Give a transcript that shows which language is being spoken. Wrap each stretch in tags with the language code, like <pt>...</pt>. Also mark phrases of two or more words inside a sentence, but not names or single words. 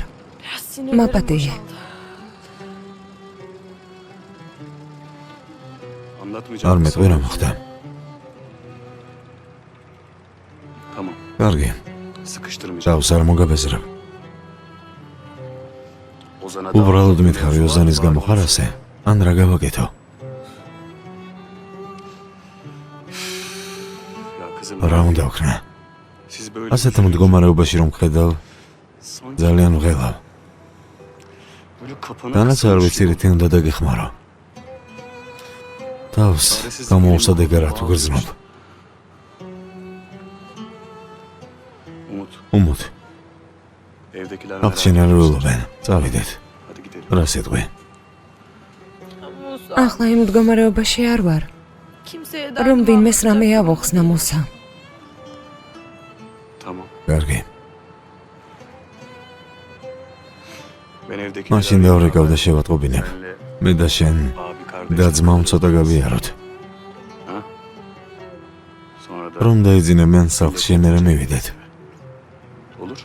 <ka>მაპატიე. არ მეტყვი რა მოხდა.</ka> <tr>Tamam.</tr> <ka>კარგი.</ka> <tr>Sıkıştırmayacağım.</tr> <ka>წავს არ მოგაბეზრებ.</ka> <tr>Ozan'a</tr> <ka>უბრალოდ მითხარი ოზანის გამო ხარ ასე? ან რა გავაკეთო?</ka> <tr>Ya kızım.</tr> <ka>რა უნდა ვქნა?</ka> <tr>Siz böyle</tr> <ka>ასეთ მდგომარეობაში რომ ხედავ,</ka> <tr>sanki</tr> <ka>ძალიან ვღელავ.</ka> <tr>böyle kapana</tr> <ka>დანაც არ ვიცი რითი უნდა დაგეხმარო. თავს გამოუსადეგარად ვგრძნობ.</ka> <tr>Umut.</tr> <ka>უმუთ,</ka> <tr>Evdekiler</tr> <ka>აქ შენერვიულობენ. წავიდეთ.</ka> <tr>Hadi gidelim.</tr> <ka>რა სიტყვი? ახლა იმ მდგომარეობაში არ ვარ, რომ ვინმეს რამე ავოხსნა მოსა.</ka> <tr>Tamam.</tr> <ka>კარგი.</ka> <tr>Ben evdekiler</tr> <ka>მაშინ დავრეკავ და შევატყობინებ. მე და შენ</ka> <tr>abi kardeş.</tr> <ka>და ძმამ ცოტა გავიაროთ.</ka> <tr>Sonra da</tr> <ka>რომ დაიძინებენ სახლში მე მივიდეთ.</ka> <tr>olur.</tr>